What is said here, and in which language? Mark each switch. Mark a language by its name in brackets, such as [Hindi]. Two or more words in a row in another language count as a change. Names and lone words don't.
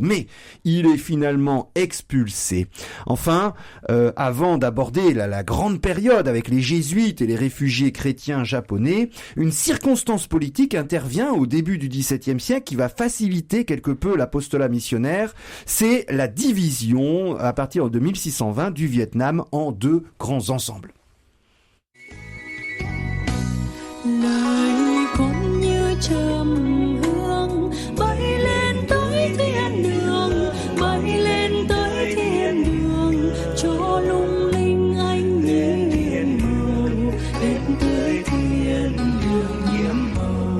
[French] Mais il est finalement expulsé. Enfin, avant d'aborder la grande période avec les jésuites et les réfugiés chrétiens japonais, une circonstance politique intervient au début du XVIIe siècle qui va faciliter quelque peu l'apostolat missionnaire. C'est la division, à partir de 1620, du Vietnam en 2 grands ensembles. [Vietnamese] Lời con như trầm hương bay lên tới thiên đường, bay lên tới thiên đường cho lung linh anh niềm màu, đến tới thiên đường nhiệm màu.